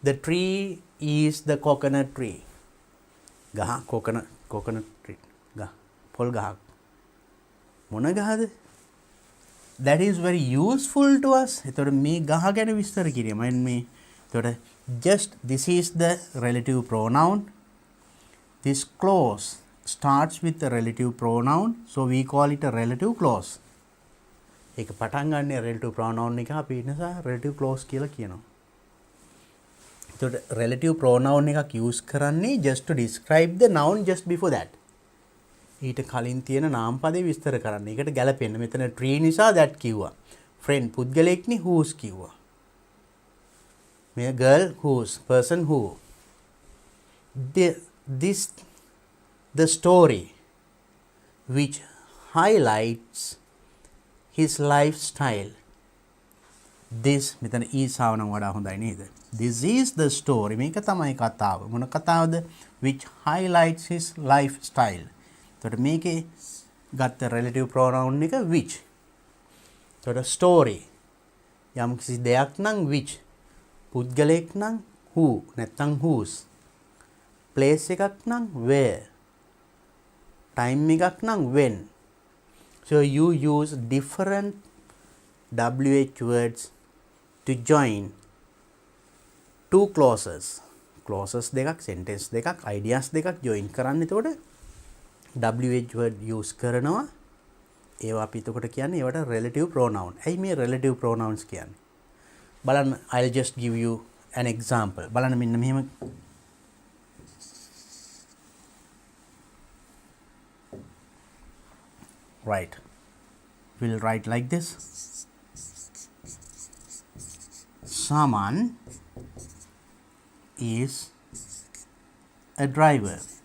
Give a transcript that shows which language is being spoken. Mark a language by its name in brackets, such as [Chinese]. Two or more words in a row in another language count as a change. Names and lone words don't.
[English] The tree is the coconut tree. [Sinhala] ගහ [English] coconut tree [Sinhala] ගහ පොල් ගහක් මොන ගහද? [English] That is very useful to us. [Sinhala] එතකොට මේ ගහ ගැන විස්තර කිරීම මේ එතකොට [English] just this is the relative pronoun. This clause starts with the relative pronoun, so we call it a relative clause. [Sinhala] ඒක පටන් ගන්න [English] relative pronoun [Sinhala] එක අපි නිසා [English] relative clause [Sinhala] කියලා කියනවා. [English] එතකොට relative pronoun [Sinhala] එකක් use කරන්නේ [English] just to describe the noun just before that. [Sinhala] ඊට කලින් තියෙන නාම පදේ විස්තර කරන්න. ඒකට ගැලපෙන්න. මෙතන tree නිසා that කිව්වා. friend පුද්ගලෙක්නේ whose කිව්වා. [English] මේ girl whose, person who. The story which highlights his lifestyle. [Sinhala] This මෙතන is ආවනම් වඩා හොඳයි නේද? [English] This is the story. [Sinhala] මේක තමයි කතාව. මොන කතාවද? [English] Which highlights his lifestyle. [Sinhala] එතකොට මේකේ ගත්ත [English] relative pronoun [Sinhala] එක which. එතකොට story යම් කිසි දෙයක් නම් which. පුද්ගලයෙක් නම් who නැත්නම් whose. place එකක් නම් where. time එකක් නම් when. [English] So you use different WH words to join two clauses. [Sinhala] Clauses දෙකක්, sentence දෙකක්, ideas දෙකක් join කරන්න. එතකොට [English] WH word [Sinhala] use කරනවා. ඒවා අපි එතකොට කියන්නේ ඒවට [English] relative pronoun. [Sinhala] ඇයි මේ [English] relative pronouns [Sinhala] කියන්නේ? බලන්න, [English] I'll just give you an example. [Sinhala] බලන්න මෙන්න මෙහෙම right. [English] We'll write like this. Someone is a driver.